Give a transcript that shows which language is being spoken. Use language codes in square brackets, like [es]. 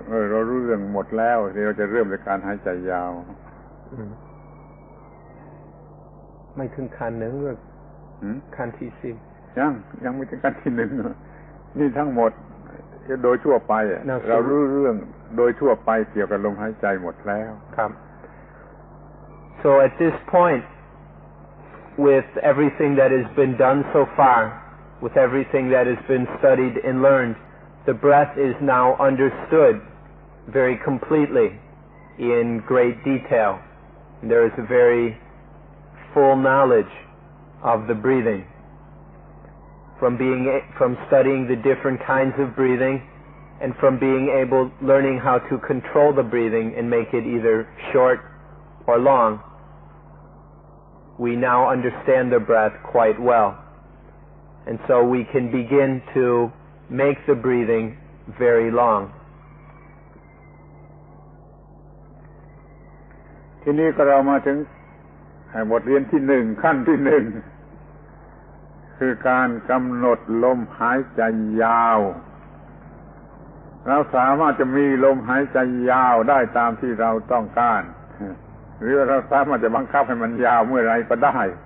[th] เรารู้เรื่องหมดแล้วเราจะเริ่มด้วยการหายใจยาว ไม่ถึงขั้นหนึ่งหรือขั้นที่10 ยังไม่ถึงขั้นที่1นี่ทั้งหมดโดยทั่วไปเรารู้เรื่องโดยทั่วไปเกี่ยวกับลมหายใจหมดแล้ว [en] ครับ So at this point, with everything that has been done so far, with everything that has been studied and learned, the breath is now understood very completely in great detail. There is a very full knowledge of the breathing. From studying the different kinds of breathing and from learning how to control the breathing and make it either short or long, we now understand the breath quite well. And so we can begin to make the breathing very long. [th] ทีนี้ก็เรามาถึงบทเรียนที่1ขั้นที่1คือการกำหนดลมหายใจยาวเราสามารถจะมีลมหายใจยาวได้ตามที่เราต้องการหรือเราสามารถจะบังคับให้มันยาวเมื่อไรก็ได้